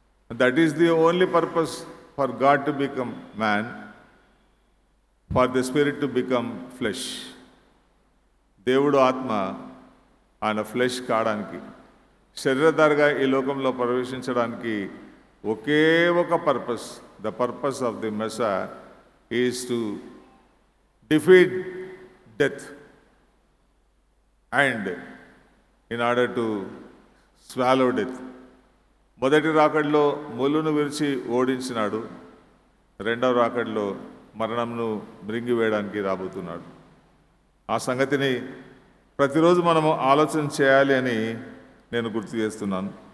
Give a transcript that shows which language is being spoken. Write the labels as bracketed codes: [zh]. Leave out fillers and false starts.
[en] That is the only purpose for God to become man, for the spirit to become flesh. [te] దేవుడు ఆత్మ ఆయన flesh కావడానికి, శరీరధారిగా ఈ లోకంలో ప్రవేశించడానికి ఒకే ఒక purpose. [en] The purpose of the Messiah is to defeat death and in order to swallow death. [te] మొదటి రాకడలో ముళ్ళును విరిచి ఓడించినాడు, రెండవ రాకడలో మరణంను మృంగివేయడానికి రాబోతున్నాడు. ఆ సంగతిని ప్రతిరోజు మనము ఆలోచన చేయాలి అని నేను గుర్తు చేస్తున్నాను.